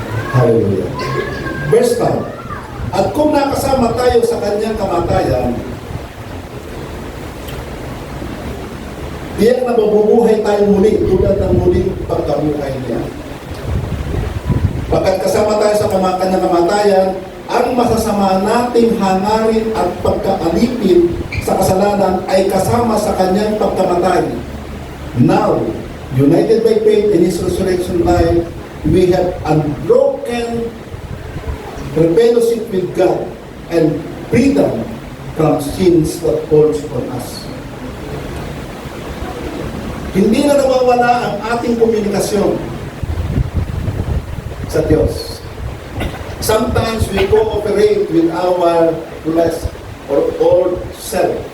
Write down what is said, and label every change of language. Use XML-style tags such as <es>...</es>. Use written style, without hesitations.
<tl>Hallelujah. Verse 5. At kung nakasama tayo sa kanyang kamatayan, tiyak na mabubuhay tayo muli tulad ng muling pagkabuhay niya. Pagkat kasama tayo sa kanyang kamatayan, ang masasama nating hangarin at pagkaalipin sa kasalanan ay kasama sa kanyang pagkamatay.</tl> <en>Now, united by faith in His resurrection life, we have unbroken fellowship with God and freedom from sins that falls on us.</en> <tl>Hindi na nawawala ang ating komunikasyon sa Diyos.</tl> <en>Sometimes we cooperate with our flesh or old self.</en>